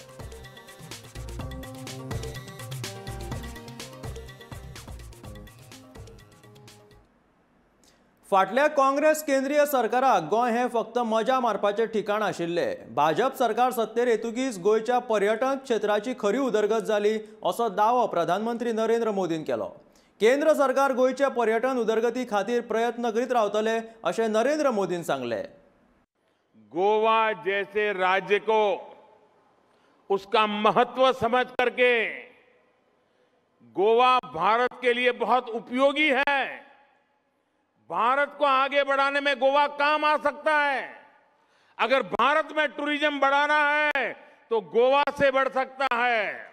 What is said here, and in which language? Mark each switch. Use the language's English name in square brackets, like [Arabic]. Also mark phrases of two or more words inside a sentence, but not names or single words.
[Konkani] फाटल्या काँग्रेस केंद्रीय सरकाराक गोंय हे फक्त मजा मारपाचे ठिकाण आशिल्ले। भाजप सरकार सत्तेर येतुकीच गोंयच्या पर्यटन क्षेत्राची खरी उदरगत जाली असो दावो प्रधानमंत्री नरेंद्र मोदीन केलो। केंद्र सरकार गोयच्या पर्यटन उदरगती खातीर प्रयत्न करीत रावतले अशें नरेंद्र मोदीन सांगले। [Hindi] गोवा जैसे राज्य को उसका महत्व समझ करके गोवा भारत के लिए बहुत उपयोगी है। भारत को आगे बढ़ाने में गोवा काम आ सकता है। अगर भारत में टूरिज्म बढ़ाना है तो गोवा से बढ़ सकता है।